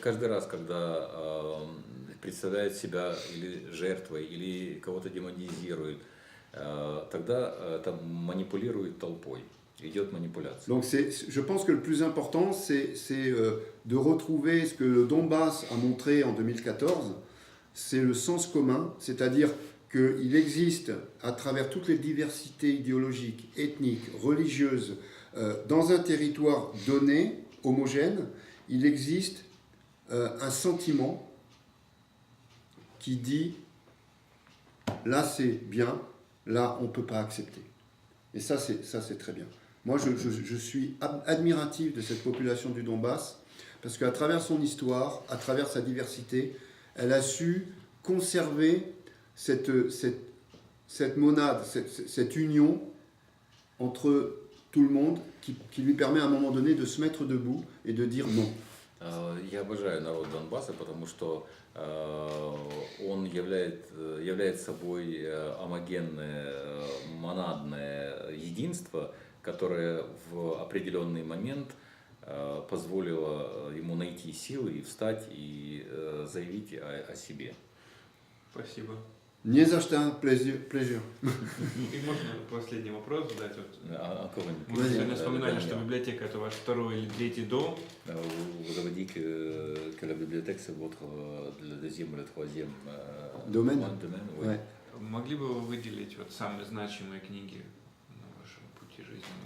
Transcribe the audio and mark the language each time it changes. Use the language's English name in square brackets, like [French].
[Russian] Каждый раз, когда представляет себя или жертвой, или кого-то демонизирует, тогда это манипулирует толпой. Идет манипуляция. [French] Donc je pense que le plus important, c'est de retrouver ce que le Donbass a montré en 2014, c'est le sens commun, c'est-à-dire qu'il existe à travers toutes les diversités idéologiques, ethniques, religieuses, dans un territoire donné, homogène, il existe un sentiment qui dit là c'est bien, là on ne peut pas accepter. Et ça c'est très bien. Moi je suis admiratif de cette population du Donbass, parce qu'à travers son histoire, à travers sa diversité, elle a su conserver cette monade, cette union entre tout le monde qui lui permet à un moment donné de se mettre debout et de dire non. [Russian] Я обожаю народ Донбасса, потому что он является собой гомогенное, монадное единство, которое в определенный момент позволило ему найти силы и встать и заявить о себе. Спасибо. Не за что, [French] plaisir. [Russian] И можно последний вопрос задать? Вот. А кого Мы сегодня вспоминали, что библиотека это ваш второй или третий дом. [French] Vous avez dit que la bibliothèque c'est votre le deuxième ou le troisième Domaine. Oui. Ouais. [Russian] Могли бы вы выделить вот самые значимые книги на вашем пути жизни?